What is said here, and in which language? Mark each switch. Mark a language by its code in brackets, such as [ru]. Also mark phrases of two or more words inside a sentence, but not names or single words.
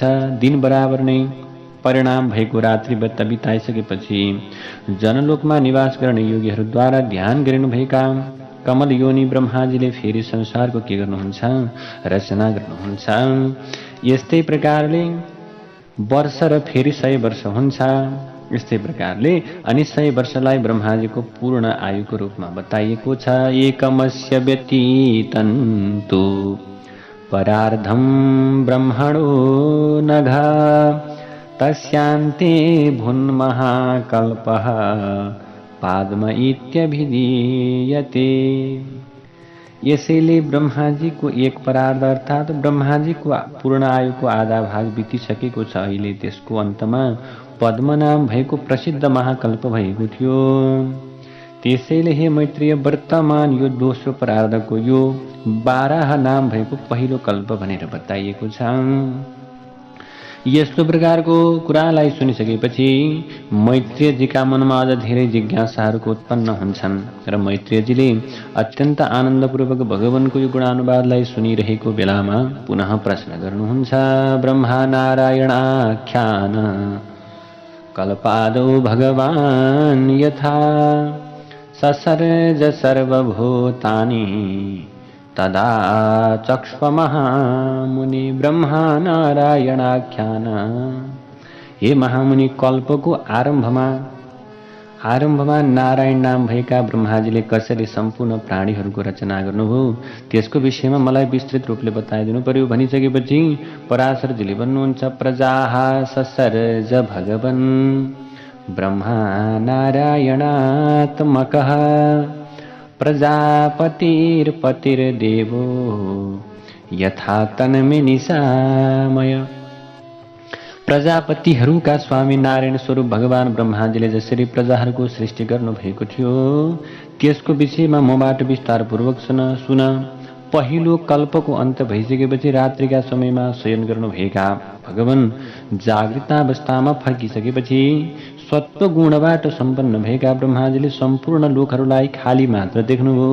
[ne] दिन बराबर नै परिणाम भएको रात्रि बिताइसकेपछि जनलोकमा निवास गर्ने योगीहरूद्वारा ध्यान गरिनुभएका कमल योनि ब्रह्माजीले फेरि संसारको के गर्नुहुन्छ, रचना गर्नुहुन्छ। यस्तै प्रकारले वर्ष र फेरि 100 वर्ष हुन्छ। यस्तै प्रकारले अनि 100 वर्षलाई ब्रह्माजीको पूर्ण आयुको रूपमा बताइएको छ। [sa] एकमस्य व्यतीतन्तु परार्धं ब्रह्मणो नघ तस्यान्ते भुन्महाकल्पः पाद्म इत्यभिधीयते। [ne] यसैले ब्रह्माजीको एक परार्ध अर्थात् ब्रह्माजीको पूर्ण आयुको आधा भाग बितिसकेको छ। अहिले त्यसको अन्तमा पद्म नाम भएको प्रसिद्ध महाकल्प भएको थियो। त्यसैले हे मैत्रेय, वर्तमान यो दोस्रो परार्धको यो 12 नाम भएको पहिलो कल्प भनेर बताइएको छ। यस्तो प्रकारको कुरालाई सुनिसकेपछि मैत्रेयजीका मनमा अझ धेरै जिज्ञासाहरूको उत्पन्न हुन्छन् र मैत्रेयजीले अत्यन्त आनन्दपूर्वक भगवानको यो गुणानुवादलाई सुनिरहेको बेलामा पुनः प्रश्न गर्नुहुन्छ। [sa] ब्रह्मा नारायणाख्यान कल्पादौ भगवान् यथा ससर्ज सर्वभूतानि तदा चक्ष्वमहामुनि ब्रह्मा नारायणाख्यान। [ne] हे महामुनि, कल्पको आरम्भमा आरम्भमा नारायण नाम भएका ब्रह्माजीले कसरी सम्पूर्ण प्राणीहरूको रचना गर्नुभयो त्यसको विषयमा मलाई विस्तृत रूपले बताइदिनु पर्यो भनिसकेपछि पराशरजीले भन्नुहुन्छ [sa] प्रजाः ससर्ज भगवन् ब्रह्मा नारायणात्मकः प्रजापतिर्पतिर्देवो यथा तन्मे निशामय। [ne] प्रजापतिहरूका स्वामी नारायण स्वरूप भगवान ब्रह्माजीले जसरी प्रजाहरूको सृष्टि गर्नुभएको थियो त्यसको विषयमा मबाट विस्तारपूर्वक सुन। पहिलो कल्पको अन्त भइसकेपछि रात्रिका समयमा शयन गर्नुभएका भगवान जागृतावस्थामा फर्किसकेपछि सत्व गुणबाट सम्पन्न भएका ब्रह्माजीले सम्पूर्ण लोकहरूलाई खाली मात्र देख्नुभयो।